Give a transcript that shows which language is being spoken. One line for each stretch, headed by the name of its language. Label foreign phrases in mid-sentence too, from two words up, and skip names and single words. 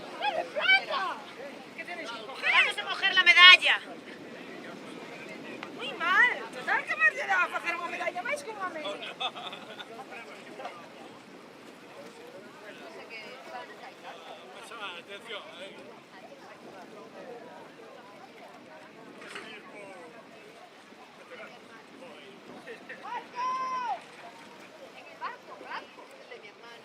Spanish: ¿Qué tenéis que coger? Vamos a coger la medalla. Muy mal.
Galician: Total que máis lle daba a facer unha medalla máis que unha medalla.
Spanish: Atención, En el barco, el de mi hermano.